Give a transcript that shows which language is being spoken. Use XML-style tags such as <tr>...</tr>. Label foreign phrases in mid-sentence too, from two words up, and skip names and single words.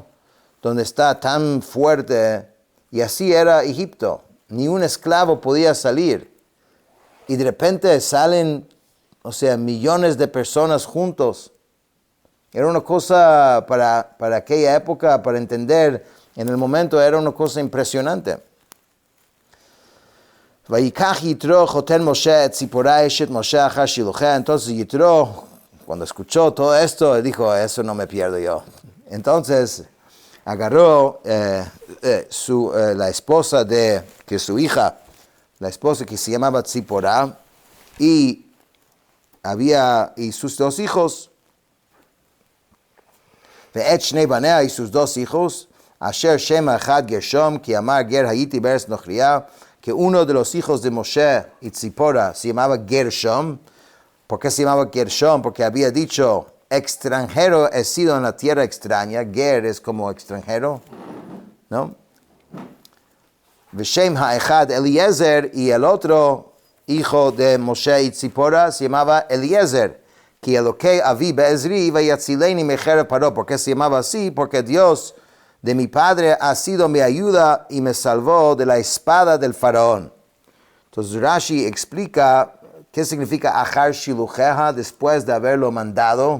<es>Donde está tan fuerte, y así era Egipto, ni un esclavo podía salir. Y de repente salen, millones de personas juntos. Era una cosa para aquella época, para entender, en el momento era una cosa impresionante.</es> <he>ויקח יתרו חתן משה את צפורה אשת משה אחר שלוחיה.</he> <es>Entonces Yitro, cuando escuchó todo esto, dijo, eso no me pierdo yo. Entonces agarró la esposa de su hija, la esposa que se llamaba Tzipora, y sus 2 hijos,</es> <he>ואת שני בניה,</he> <es>y sus 2 hijos,</es> <he>אשר שם האחד גרשם כי אמר גר הייתי בארץ נכריה,</he> <es>que uno de los hijos de Moshe y Tzipora se llamaba Gershom. ¿Por qué se llamaba Gershom? Porque había dicho, extranjero he sido en la tierra extraña. Ger es como extranjero, ¿no?</es> <he>ושם האחד אליעזר,</he> <es>y el otro hijo de Moshe y Tzipora se llamaba Eliezer.</es> <he>כי אלהי אבי בעזרי ויצלני מחרב פרעה.</he> <es>¿Por qué se llamaba así? Porque Dios de mi padre ha sido mi ayuda y me salvó de la espada del faraón. Entonces Rashi explica qué significa</es> <he>אחר שילוחיה,</he> <es>después de haberlo mandado.</es>